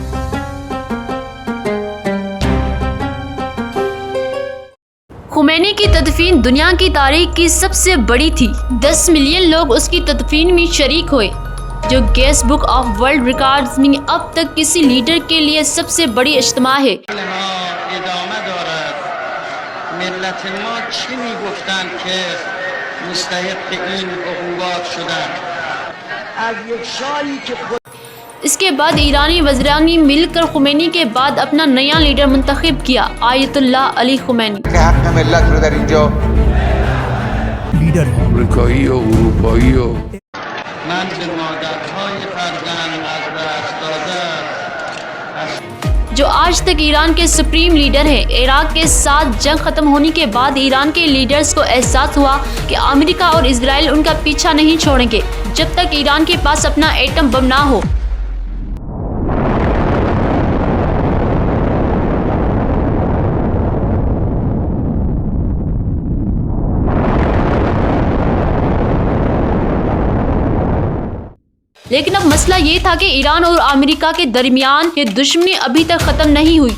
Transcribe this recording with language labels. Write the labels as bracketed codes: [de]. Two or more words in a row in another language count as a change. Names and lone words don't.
[ur] خمینی کی تدفین دنیا کی تاریخ کی سب سے بڑی تھی۔ 10 ملین لوگ اس کی تدفین میں شریک ہوئے، جو [en] Guinness Book of World Records [ur] میں اب تک کسی لیڈر کے لیے سب سے بڑی اجتماع ہے۔ [fa] ملت ما چی میگفتن که مستحق این عقوبات شدن از یک شاهی که [ur] اس کے بعد ایرانی وزران نے مل کر خمینی کے بعد اپنا نیا لیڈر منتخب کیا، آیت اللہ علی خمینی۔ [fa] حق ملت رو در اینجا لیڈر امریکایی و اروپایی و من به مادرهای فرزند از دست داده [ur] جو آج تک ایران کے سپریم لیڈر ہیں۔ عراق کے ساتھ جنگ ختم ہونے کے بعد ایران کے لیڈرز کو احساس ہوا کہ امریکہ اور اسرائیل ان کا پیچھا نہیں چھوڑیں گے جب تک ایران کے پاس اپنا ایٹم بم نہ ہو۔ لیکن اب مسئلہ یہ تھا کہ ایران اور امریکہ کے درمیان یہ دشمنی ابھی تک ختم نہیں ہوئی۔